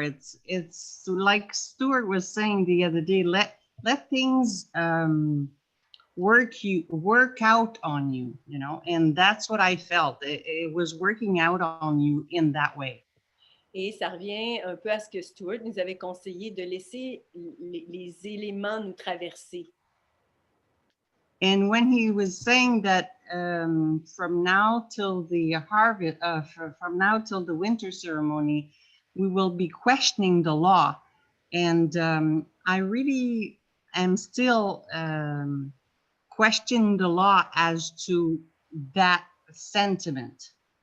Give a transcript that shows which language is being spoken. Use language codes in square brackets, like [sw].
[en] It's like Stuart was saying the other day, let things work out on you, you know, and that's what I felt. It was working out on you in that way. [fr] Et ça revient un peu à ce que Stuart nous avait conseillé, de laisser les éléments nous traverser. [en] And when he was saying that from now till the harvest, from now till the winter ceremony, we will be questioning the law. And I really am still questioning the law as to that sentiment.